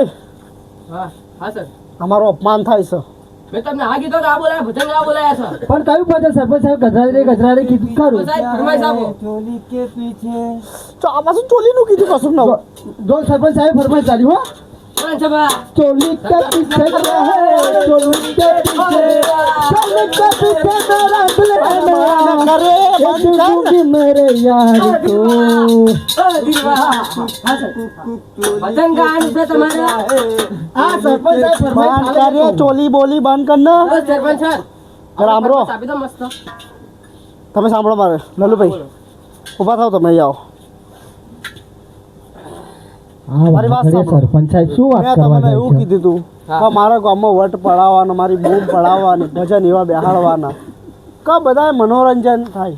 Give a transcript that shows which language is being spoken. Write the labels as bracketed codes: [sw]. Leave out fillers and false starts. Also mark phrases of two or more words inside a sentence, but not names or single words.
[gu] હા સર અમારો અપમાન થાય છે મેં તમને આ કીધું કે આ બોલાયા ભજન આ બોલાયા છે પણ કયું ભજન સરપંચ સાહેબ ગજરા રે કીધું ખરું સાહેબ ફરમાઈશ આપો તો આ પાછું ચોલીનું કીધું કશું નવું જો સરપંચ સાહેબ ફરમાઈશ ચાલ્યું હો કોણ છે બા [hi] चोली के पीछे चोली के पीछे मेरा करे दूंगी मेरे यार को [gu] ભજન ગાવાનું છે તમારે [hi] हाँ सरपंच साहब [gu] બંધ કરે ચોલી બોલી બંધ કરને બસ સરપંચ સર રામરો આપી દો મસ્ત તમે સાંભળો મારે લલ્લુભાઈ ઊભા થાવ તમે આવો મારી વાત સાંભળો. સરપંચ સાહેબ શું વાત મેં કરવા તમને એવું કીધું તું કે મારા ગામમાં વટ પડાવવાનો મારી બૂમ પડાવવાની ભજન એવા બેહાડવાના કે બધાય મનોરંજન થાય